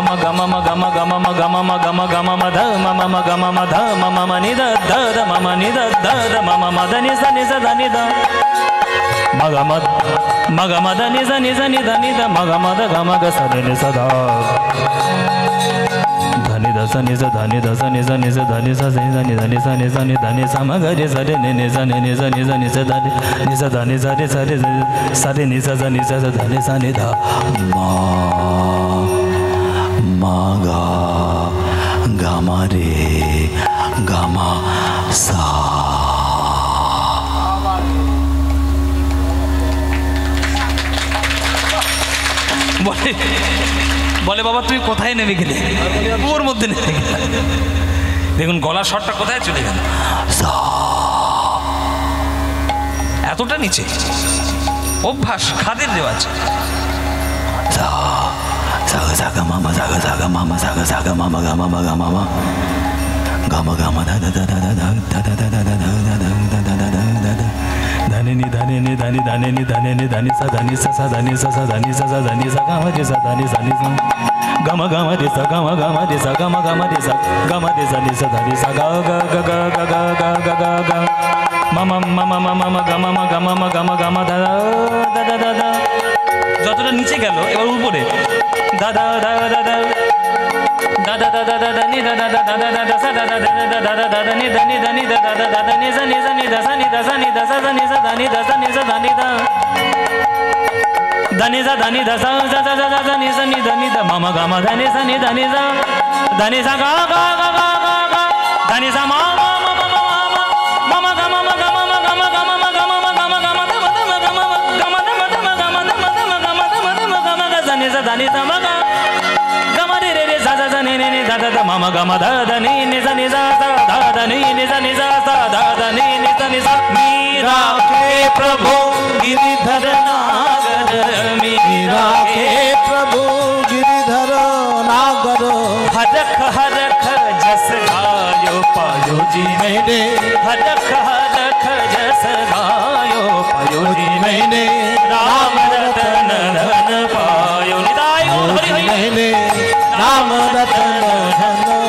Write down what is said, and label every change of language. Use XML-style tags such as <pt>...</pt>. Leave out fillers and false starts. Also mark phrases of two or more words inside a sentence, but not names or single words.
<bn>ma gama ma gama gama ma gama ma gama gama ma da ma gama ma da ma ni da da mama ni da da mama dani zani za dani da ma gama dani zani zani dani da ma gama da gama ga sa dani sa da धनी दसा नि सा धनी दसा नि सा नि सा धनी सा नि सा नि धनी सा नि सा नि धनी सा म ग रे सा रे नि सा नि नि सा नि सा नि सा धनी नि सा धनी सा रे सा रे सा रे नि सा नि सा धनी सा नि धा मा गा गा मा रे गा मा सा। বলে বাবা তুই কোথায় নেমে গেলে? ওর মধ্যে নেমে গেলে দেখুন গলার স্বরটা কোথায় চলে গেল, এতটা নিচে। অভ্যাস, খাদের রেওয়াজ। সাগা সাগা মামা সাগা সাগা মামা সাগা সাগা মামা গামা গামা মা গামা গামা দা দা দা দা দা দা দা দা দা দা দা धनी नि धनी नि धनी धनी नि धनी नि धनी सा धनी सा धनी सा धनी सा धनी सा गामा रे सा धनी सा नि सा गामा गामा रे सा गामा गामा रे सा गामा गामा रे सा गामा रे सा नि सा धनी सा गा गा गा गा गा गा गा गा गा मामा मामा मामा गामा मा गामा मा गामा गामा दा दा दा दा दा যতটা নিচে গেল এবার উপরে দা দা দা দা দা da da da da da da ni da da da da da da da sa da da da da da da da da ni da ni da ni da da da da da ni sa ni sa ni da sa ni da sa ni da sa da ni sa da ni da sa ni sa da ni da da ni sa da ni da sa sa sa sa sa ni sa ni da ni da mama ga ma da ni sa ga ga ga ga ga ga da ni sa ma ma ma ma ma mama ga ma ga ma ga ma ga ma ga ma ga ma ga ma da ma da ma ga ma ga ma da ma da ma ga ma da ma da ma ga ma da ma da ma ga ma ga sa ni sa da ni sa ma ga ni ni da da da mama ga ma da da ni ni sa da da ni ni sa da da ni ni sa</bn> <hi>मीरा के प्रभु गिरिधर नागर, मीरा के प्रभु गिरिधर नागर हरख हरख जस गायो पायो जी मैंने हरख हरख जस गायो पायो जी मैंने राम रतन धन पायो निदायो हरि हरि मैंने राम रतन धन</hi>